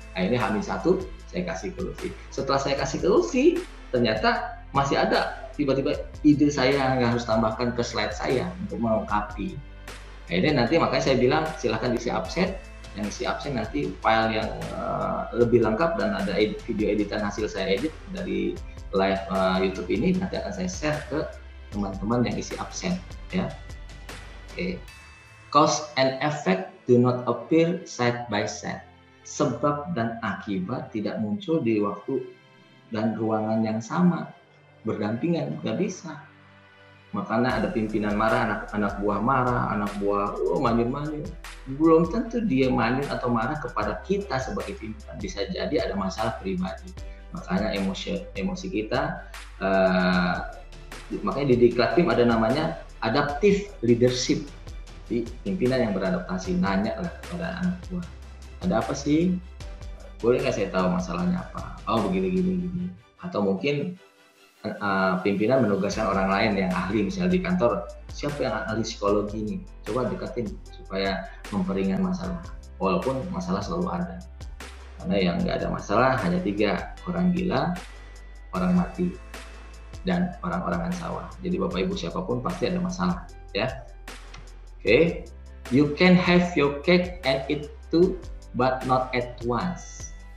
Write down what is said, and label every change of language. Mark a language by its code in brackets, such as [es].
[id] Akhirnya H-1 saya kasih ke Lutfi. Setelah saya kasih ke Lutfi, ternyata masih ada tiba-tiba ide saya yang harus tambahkan ke slide saya untuk melengkapi. Akhirnya nanti makanya saya bilang silahkan isi absen. Yang isi absen nanti file yang lebih lengkap dan ada video editan hasil saya edit dari live YouTube ini nanti akan saya share ke teman-teman yang isi absen ya. Oke. [en] Cause and effect do not appear side by side. [id] Sebab dan akibat tidak muncul di waktu dan ruangan yang sama, berdampingan, nggak bisa. Makanya ada pimpinan marah, anak buah marah, anak buah manyun-manyun. Belum tentu dia manyun atau marah kepada kita sebagai pimpinan. Bisa jadi ada masalah pribadi. Makanya emosi kita, makanya di diklat tim ada namanya adaptive leadership. Di pimpinan yang beradaptasi, nanya lah kepada anak buah. Ada apa sih? Boleh nggak saya tahu masalahnya apa? Oh begini. Atau mungkin pimpinan menugaskan orang lain yang ahli, misalnya di kantor, siapa yang ahli psikologi ini? Coba deketin supaya memperingan masalah. Walaupun masalah selalu ada. Karena yang nggak ada masalah hanya 3, orang gila, orang mati, dan orang-orangan sawah. Jadi Bapak Ibu siapapun pasti ada masalah, ya. Oke. [en] You can have your cake and eat too, but not at once.